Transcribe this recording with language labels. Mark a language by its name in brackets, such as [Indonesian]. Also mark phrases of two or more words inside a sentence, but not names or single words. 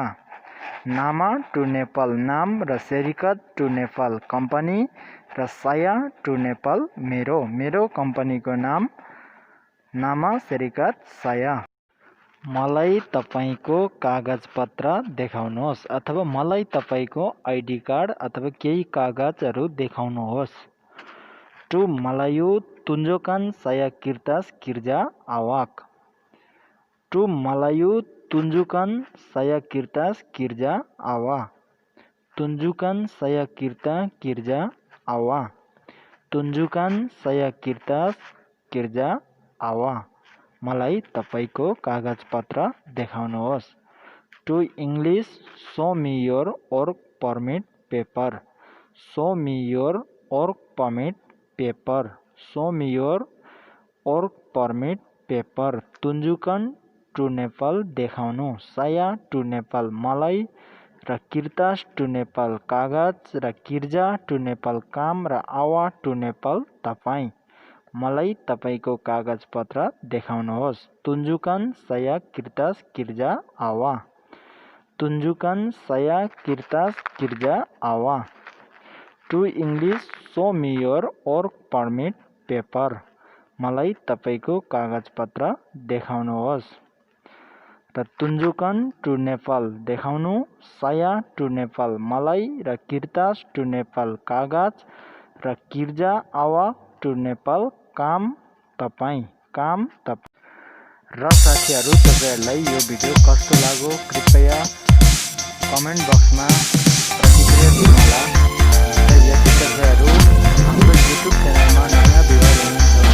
[Nepali] नामा [English] to Nepal [Nepali] नाम र सेरिकट [English] to Nepal [Nepali] कम्पनी र saya [English] to Nepal [Nepali] मेरो कम्पनीको नाम [Malay] nama serikat saya. [Nepali] मलाई तपाईको कागजपत्र देखाउनुहोस् अथवा मलाई तपाईको आईडी कार्ड अथवा केही कागजहरु देखाउनुहोस्। [English] to Malay [Malay] tunjukkan saya kertas kerja awak। [English] to Malay [Malay] tunjukkan saya kertas kerja awak। tunjukkan saya kertas kerja awak। tunjukkan saya kertas kerja awak। [Nepali] मलाई तपाईको कागजपत्र देखाउनुहोस्। [English] to English show me your work permit paper। show me your work permit paper। show me your work permit paper। [Nepali] tunjukkan [English] to Nepal [Nepali] देखाउनु। saya [English] to Nepal [Nepali] मलाई र kertas [English] to Nepal [Nepali] कागज र kerja [English] to Nepal [Nepali] काम र awa [English] to Nepal [Nepali] तपाई। मलाई तपाईको कागजपत्र देखाउनुहोस्। [Malay] tunjukkan saya kertas kerja awak। tunjukkan saya kertas kerja awak। [English] to English show me your work permit paper। [Nepali] मलाई तपाईको कागजपत्र देखाउनुहोस्। र tunjukkan [English] to Nepal [Nepali] देखाउनु। saya [English] to Nepal [Nepali] मलाई र kertas [English] to Nepal [Nepali] कागज र [Malay] kerja awak [English] to Nepal [Nepali] काम तपाई। र साथीहरु तपाईहरुलाई यो भिडियो कस्तो लाग्यो कृपया कमेन्ट बक्समा प्रतिक्रिया दिनुहोला। र यदि तपाईहरु हाम्रो YouTube च्यानलमा नयाँ भिडियो